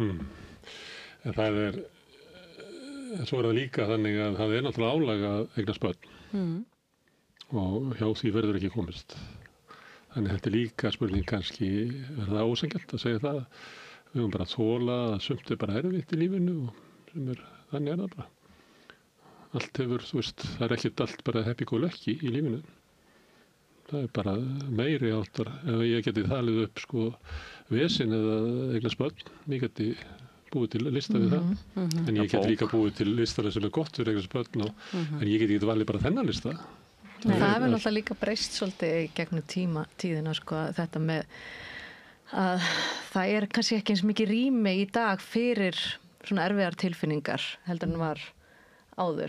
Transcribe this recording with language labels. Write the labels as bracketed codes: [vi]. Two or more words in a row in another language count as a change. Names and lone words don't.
[is] En það svo er það líka þannig að það er náttúrulega álag að eignast börn og hjá því verður ekki komist. Þannig þetta er líka spurning kannski, er það ósanngjarnt að segja það? Við höfum bara að þola að sumt er bara erfitt í lífinu og þannig er það bara. Allt hefur, það er ekkert allt bara [en] happy-go-lucky [is] í lífinu. Það er bara meiri áttar. Ef ég geti talið upp vesin eða eignast börn, ég geti búið til lista við það. En ég geti líka búið til listana sem er gott fyrir eignast börn en ég geti ekki valið bara þennan lista. Það hefur náttúrulega líka breyst svolítið gegnum tíðina þetta með að það er kannski ekki eins mikið rými í dag fyrir svona erfiðar tilfinningar heldur en var áður.